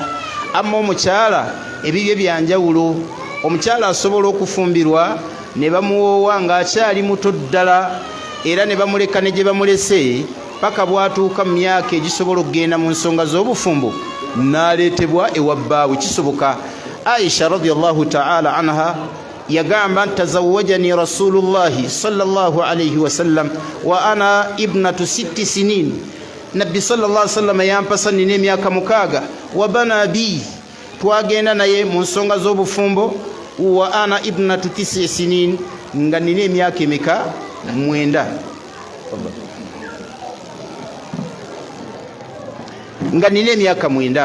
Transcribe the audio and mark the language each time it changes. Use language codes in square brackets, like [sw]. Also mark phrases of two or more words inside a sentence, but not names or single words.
[lg] Amma omukyala ebibye byanjawulo. Omukyala asobola okufumbirwa ne bamuwoowa ng'akyali muto ddala era ne bamuleka ne gye bamulese paka bwatuuka mu myaka egisobola okugenda mu nsonga z'obufumbo n'aleetebwa ewa bbaawe. Kisoboka. [ar] عائشة رضي الله تعالى عنها yagamba تزوجني رسول الله صلى الله عليه وسلم وأنا ابنة 6 سنين. [lg] Nabbi [ar] صلى الله عليه وسلم [lg] yampasa nina emyaka 6 [ar] وبنى بي [lg] twagenda naye mu nsonga z'obufumbo [ar] وأنا ابنة 9 سنين [lg] nga nina emyaka emeka 9 nga nina emyaka 9.